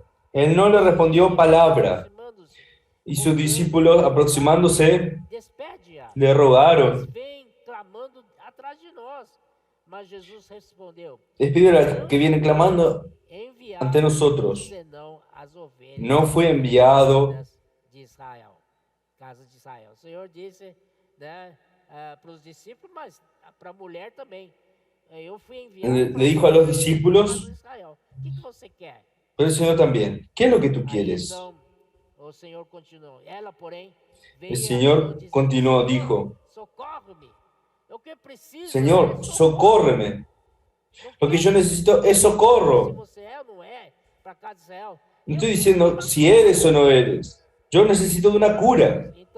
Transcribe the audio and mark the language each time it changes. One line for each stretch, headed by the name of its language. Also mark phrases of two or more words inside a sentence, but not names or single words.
Spanish: Él no le respondió palabra. Y sus discípulos, aproximándose, le rogaron. Espíritu que viene clamando ante nosotros. No fue enviado.
Portuguese: O Senhor disse, para os discípulos, mas para a mulher também. Eu fui enviado.
Spanish: Le dijo a los discípulos,
Portuguese: O que você quer?
Spanish: pero el Señor también. ¿Qué es lo que tú quieres?
Portuguese: O Senhor continuou. Ela, porém,
Spanish: El Señor continuó, dijo, Señor, socórreme. Lo que yo necesito es socorro. No estoy diciendo si eres o no eres. Yo necesito de una cura.